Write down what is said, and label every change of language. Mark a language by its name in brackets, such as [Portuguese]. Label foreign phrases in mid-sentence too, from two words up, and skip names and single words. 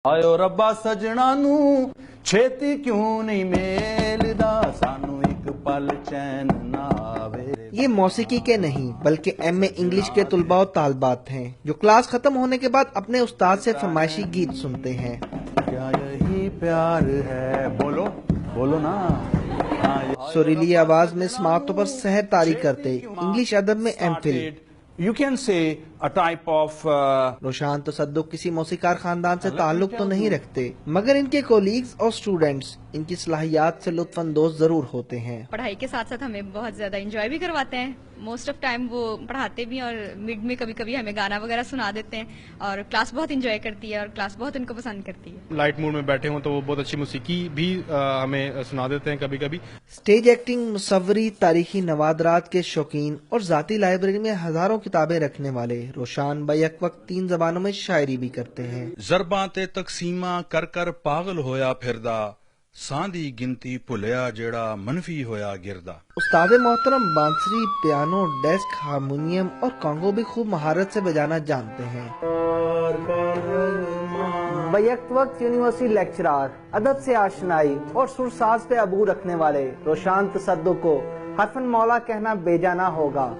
[Punjabi] ਆਇਓ ਰੱਬਾ ਸਜਣਾ ਨੂੰ ਛੇਤੀ ਕਿਉਂ ਨਹੀਂ ਮੇਲਦਾ ਸਾਨੂੰ ਇੱਕ ਪਲ ਚੈਨ ਨਾ ਆਵੇ। [Urdu] یہ موسیقی کے نہیں بلکہ ایم اے انگلش کے طلباء و طالبات ہیں جو کلاس ختم ہونے کے بعد اپنے استاد سے فرمائشی گیت سنتے ہیں۔ کیا یہی پیار ہے؟ بولو بولو نا۔ سریلی آواز میں سماعتوں پر سحر طاری کرتے انگلش ادب میں ایم فل [English] You can say a type of [Urdu] روشان تصدق کسی موسیقار خاندان سے تعلق تو نہیں رکھتے مگر ان کے کولیگز اور سٹوڈنٹس ان کی صلاحیات سے لطف اندوز ضرور ہوتے ہیں۔ پڑھائی کے ساتھ ساتھ ہمیں بہت زیادہ انجوائے بھی کرواتے ہیں۔ [English] most of time [Urdu] وہ پڑھاتے بھی اور مڈ میں کبھی کبھی ہمیں گانا وغیرہ سنا دیتے ہیں اور کلاس بہت انجوائے کرتی ہے اور کلاس بہت ان کو پسند کرتی ہے۔ لائٹ موڈ میں بیٹھے ہوں تو وہ بہت اچھی موسیقی بھی ہمیں سنا دیتے ہیں کبھی کبھی۔ سٹیج ایکٹنگ، مصوری، تاریخی نوادرات کے شوقین اور ذاتی لائبریری میں ہزاروں کتابیں رکھنے والے روشان بیک وقت 3 زبانوں میں شاعری بھی کرتے ہیں۔ [Punjabi] ضرباں تے تقسیماں کر کر پاگل ہویا پھردا ساندھی گنتی بھلیا جیڑا منفی ہویا گردا۔ [Urdu] استاد محترم بانسری، پیانو، ڈیسک، ہارمونیم اور کانگو بھی خوب مہارت سے بجانا جانتے ہیں۔ بیک وقت یونیورسٹی لیکچرار، ادب سے آشنائی اور سرساز پہ عبور رکھنے والے روشان تصدق کو حرفن مولا کہنا بے جانا ہوگا۔